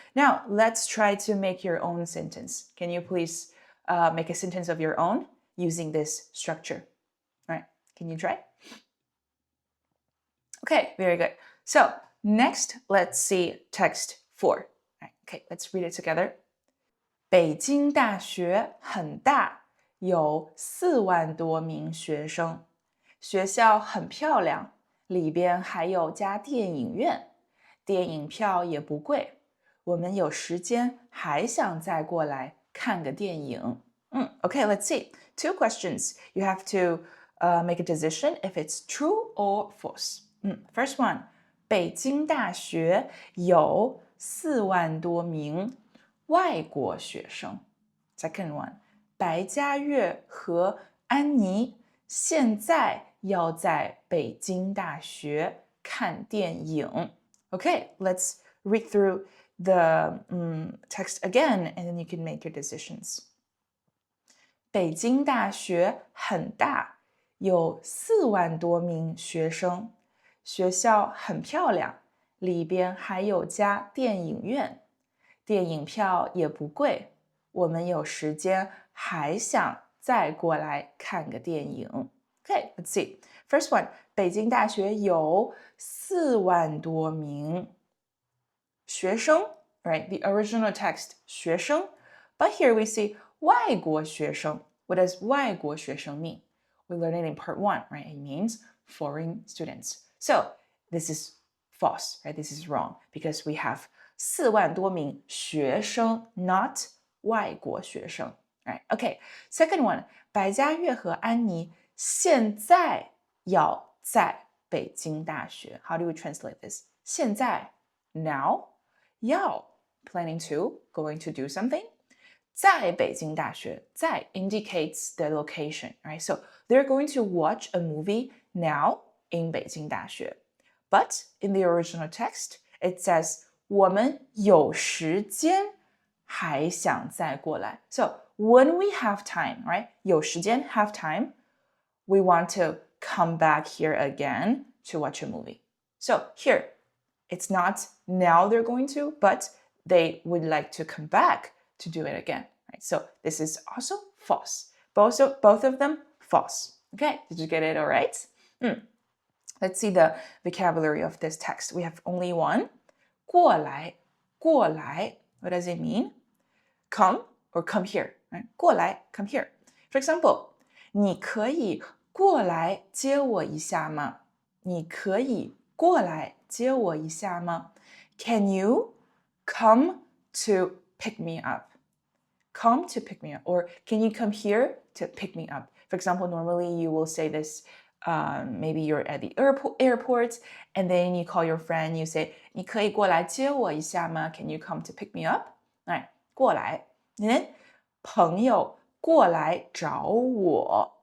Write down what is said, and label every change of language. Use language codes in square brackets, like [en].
[en] Now let's try to make your own sentence. Can you please make a sentence of your own using this structure? Right? Can you try? Okay, very good. So next, let's see text 4. Right, okay, let's read it together. [zh] 北京大学很大，有4万多名学生。学校很漂亮，里边还有家电影院，电影票也不贵。我们有时间还想再过来看个电影。 [en] Okay, let's see. 2 questions. You have to make a decision if it's true or false. First one, [zh] 北京大学有4万多名外国学生。 Second one, 白嘉悦和安妮现在要在北京大学看电影。 [en] Okay, let's read through the text again and then you can make your decisions. [zh] 北京大学很大，有4万多名学生。学校很漂亮，里边还有家电影院，电影票也不贵，我们有时间还想再过来看个电影。 [en] Okay, let's see. First one, [zh] 北京大学有4万多名学生 right? [en] The original text, 学生 but here we see 外国学生. What does 外国学生 mean? We learned it in part 1, right? It means foreign students. So this is false, right? This is wrong because we have [zh] 4万多名学生 [en] not 外国学生 right? Okay, second one, [zh] 白嘉悦和安妮现在要在北京大学. [en] How do we translate this? 现在 now, 要 planning to, going to do something. 在北京大学在 indicates the location, right? So they're going to watch a movie now in 北京大学. But in the original text, it says [zh] 我们有时间还想再过来. [en] So when we have time, right? 有时间 have time, we want to come back here again to watch a movie. So here, it's not now they're going to, but they would like to come back to do it again. Right? So this is also false. Both of them false. Okay, did you get it all right? Let's see the vocabulary of this text. We have only one. 过来, 过来.What does it mean? Come or come here. Right? 过来, come here. [zh] For example, 你可以过来接我一下吗？你可以过来接我一下吗？ [en] Can you come to pick me up? Come to pick me up. Or can you come here to pick me up? For example, normally you will say this, maybe you're at the airport and then you call your friend, you say, [zh] 你可以过来接我一下吗？ [en] Can you come to pick me up? [zh] 来，过来。 And then, 朋友过来找我。